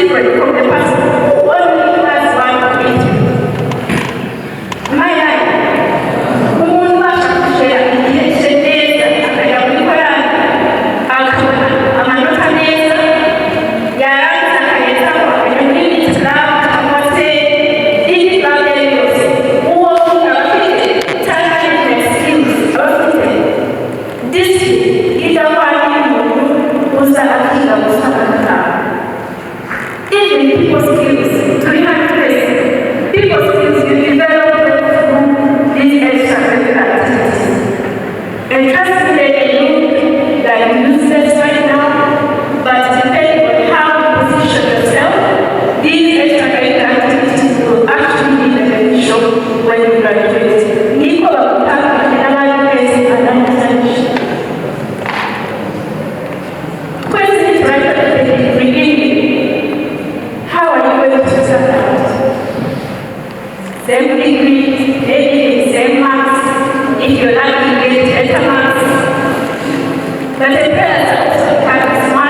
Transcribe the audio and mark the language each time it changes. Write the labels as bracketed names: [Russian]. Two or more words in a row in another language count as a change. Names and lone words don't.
[English] from the person who only has one community. Am I right? [Kinyarwanda] Umuntu ubasha gushare igihe cye neza, akajya muri korali, akabona amanota meza, yarangiza akagezaho akajya muri Youth Club cyangwa se indi club iyo ari yo yose. Uwo muntu aba afite [English] talent and skills, [Kinyarwanda] aba afite discipline idahwanye n'umuntu uza akiga gusa agataha. [English] Even people skills, [Kinyarwanda] turi hano twese, [English] people skills you develop through these extracurricular activities. And trust me, they may look like useless right now, but depending on how you position yourself, these extracurricular activities will actually be beneficial when you graduate. [Kinyarwanda] Niko bakutaka n'abandi twese adamusanyije. [English] Question is right at the beginning. How are you going to start out? Same degree, maybe same marks. If you're lucky, you get better marks. But the parents are also kind of smart.